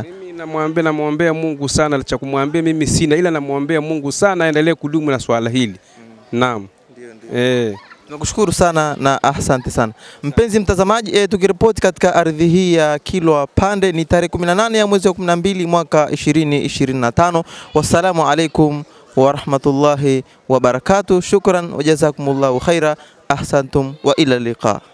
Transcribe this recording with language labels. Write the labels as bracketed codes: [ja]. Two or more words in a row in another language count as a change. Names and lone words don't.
[sw] Mimi namwombea Mungu sana, cha kumwambia mimi sina, ila namwombea Mungu sana aendelee kudumu na swala hili. Naam. Ndio. Nakushukuru sana na asante sana. Mpenzi mtazamaji, tukiripoti katika ardhi hii ya Kilwa Pande ni tarehe 18 ya mwezi wa 12 mwaka 2025. [ar] والسلام عليكم ورحمة الله وبركاته. شكرا وجزاكم الله خيرا. أحسنتم وإلى اللقاء.